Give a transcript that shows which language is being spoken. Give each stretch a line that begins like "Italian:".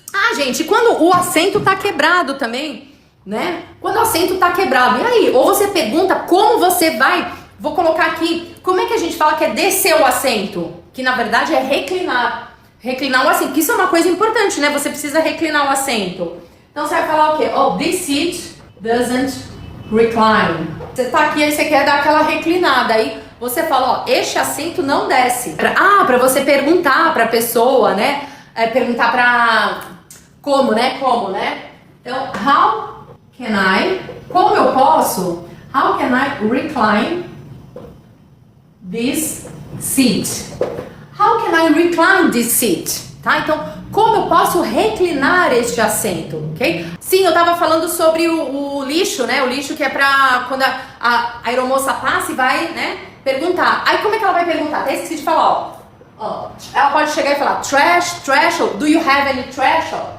Portuguese: Ah, gente, quando o assento tá quebrado também, né? Quando o assento tá quebrado, e aí? Ou você pergunta como você vai, vou colocar aqui, como é que a gente fala que é descer o assento? Que na verdade é reclinar. Reclinar o assento, que isso é uma coisa importante, né? Você precisa reclinar o assento. Então você vai falar o quê?
English: Oh, this seat doesn't recline.
Portuguese: Você tá aqui, aí você quer dar aquela reclinada, aí você fala, ó, este assento não desce. Pra você perguntar pra pessoa, né? Perguntar pra... Como, né? Então,
English: how can I...
Portuguese: Como eu posso?
English: How can I recline this seat? How can I recline this seat?
Portuguese: Tá? Então, como eu posso reclinar este assento, ok? Sim, eu tava falando sobre o lixo, né? O lixo que é pra quando a aeromoça passa e vai, né, perguntar. Aí como é que ela vai perguntar? Até esqueci de falar, ó. Ela pode chegar e falar
English: trash, do you have any trash?